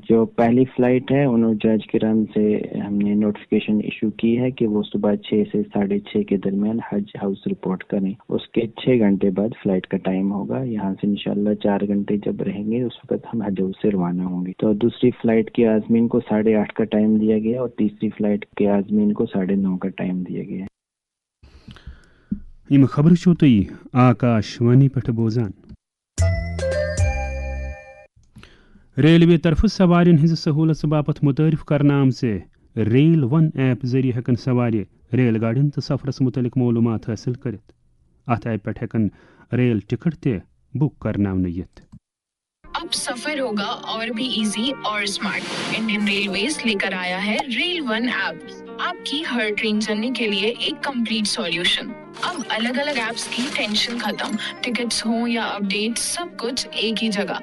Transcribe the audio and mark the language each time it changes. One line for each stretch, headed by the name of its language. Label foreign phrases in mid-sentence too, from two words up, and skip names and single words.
Urdu: جو پہلی فلائٹ ہے ان حجاج کرام سے ہم نے
English: notification issue
Urdu: کی ہے کہ وہ صبح 6 سے 6:30 کے درمیان حج ہاؤس رپورٹ کریں. اس کے 6 گھنٹے بعد فلائٹ کا ٹائم ہوگا. یہاں سے انشاءاللہ 4 گھنٹے جب رہیں گے اس وقت ہم حج ہاؤس سے روانہ ہوں گے. تو دوسری فلائٹ کے عازمین کو 8:30 کا ٹائم دیا گیا اور تیسری فلائٹ کے عازمین کو 9:30 کا ٹائم دیا گیا.
Kashmiri: یم خبر چھو تھی آکاشوانی پہ بوزان. ریلوے طرف سوارن ہز سہولت باپت متعارف کرنا آمژ ریل ون ایپ ذریعہ ہیکن سوار ریل گاڑین تو سفرس متعلق معلومات حاصل کرت. ات ایپ پہ ہیکن
English: rail ticket
Kashmiri: تہ بک کرناونہ یت.
Urdu: اب سفر ہوگا اور بھی ایزی اور اسمارٹ. انڈین ریلویز لے کر آیا ہے ریل ون ایپ، آپ کی ہر
English: train journey
Urdu: کے لیے ایک
English: complete solution.
Urdu: اب الگ الگ ایپس کی ٹینشن ختم، ٹکٹس ہوں یا اپڈیٹس سب کچھ ایک ہی جگہ.